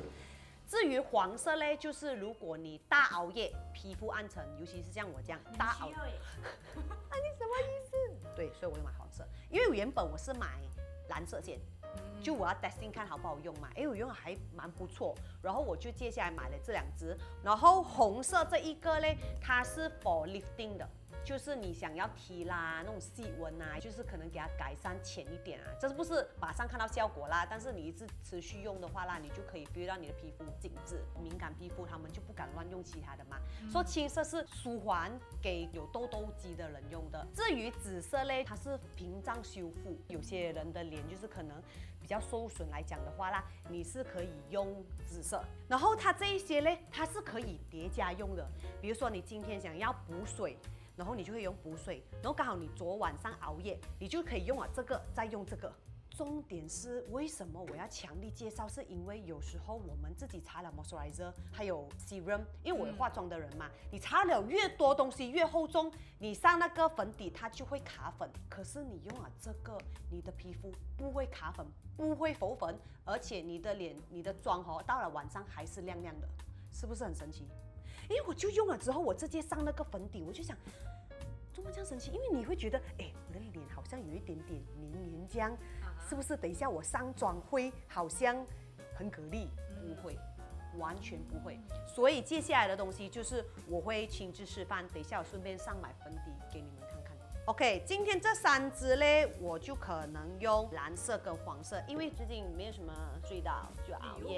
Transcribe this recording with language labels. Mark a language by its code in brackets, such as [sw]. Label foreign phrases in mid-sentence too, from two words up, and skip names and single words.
[zh] 至於黃色嘞，就是如果你大熬夜，皮膚暗沉，尤其是像我這樣大熬夜，啊，你什麼意思？對，所以我就買黃色，因為原本我是買藍色先。就我要 testing 看好不好用嘛，我用還蠻不錯，然後我就接下來買了這2支，然後紅色這一個嘞，它是 [en] for lifting [zh] 的，就是你想要提啦，那種細紋啊，就是可能給它改善淺一點啊，這是不是馬上看到效果啦？但是你一直持續用的話啦，你就可以 feel 到你的皮膚緊緻，敏感皮膚他們就不敢亂用其他的嘛。所以青色是舒緩給有痘痘肌的人用的，至於紫色嘞，它是屏障修復，有些人的臉就是可能比較受損來講的話啦，你是可以用紫色。然後它這一些嘞，它是可以疊加用的，比如說你今天想要補水。然後你就會用補水，然後剛好你昨晚上熬夜，你就可以用這個，再用這個。重點是為什麼我要強力介紹？是因為有時候我們自己擦了 moisturizer， 還有 serum，因為我有化妝的人嘛，你擦了越多東西越厚重，你上那個粉底它就會卡粉。可是你用這個，你的皮膚不會卡粉，不會浮粉，而且你的臉、你的妝到了晚上還是亮亮的，是不是很神奇？因為我就用了之後，我直接上那個粉底，我就想，怎麼這樣神奇？因為你會覺得，我的臉好像有一點點黏黏這樣， 是不是？等一下我上妝會好像很給力，不會，完全不會。所以接下來的東西就是我會親自示範，等一下我順便上買粉底給你們看看。OK， 今天這3支嘞，我就可能用藍色跟黃色，因為最近沒有什麼睡到，就熬夜。